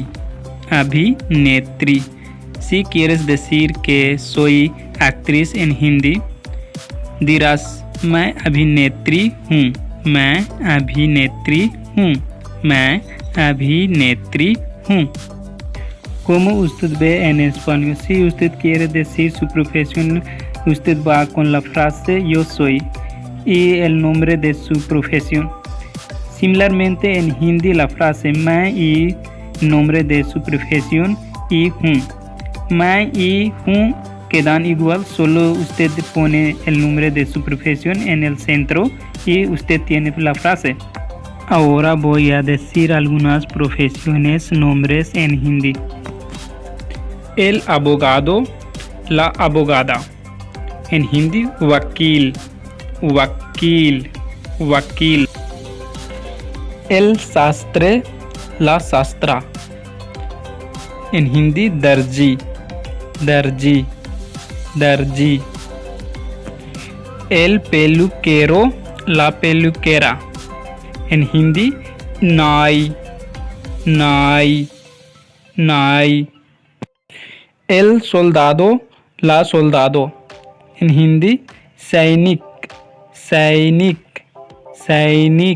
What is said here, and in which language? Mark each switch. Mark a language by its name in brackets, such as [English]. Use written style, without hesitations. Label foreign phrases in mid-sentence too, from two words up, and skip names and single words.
[Spanish] Abhinetri. Si quieres decir que soy actriz en hindi, dirás [Hindi] मैं अभिनेत्री हूँ. मैं अभिनेत्री हूँ. मैं अभिनेत्री हूँ. [Spanish] Como usted ve en español, si usted quiere decir su profesión, usted va con la frase yo soy y el nombre de su profesión. Similarmente en hindi la frase मैं y nombre de su profesión y हूँ. मैं y हूँ quedan igual, solo usted pone el nombre de su profesión en el centro y usted tiene la frase. Ahora voy a decir algunas profesiones, nombres en hindi. El abogado, la abogada. En hindi, [Hindi] वकील, वकील, वकील. [Spanish] El sastre, la sastra. En hindi, [Hindi] दर्जी, दर्जी, दर्जी. [Spanish] El peluquero, la peluquera. En hindi, [Hindi] नाई, नाई, नाई. [Spanish] El soldado, la soldado. En hindi, [Hindi] सैनिक, सैनिक, सैनिक.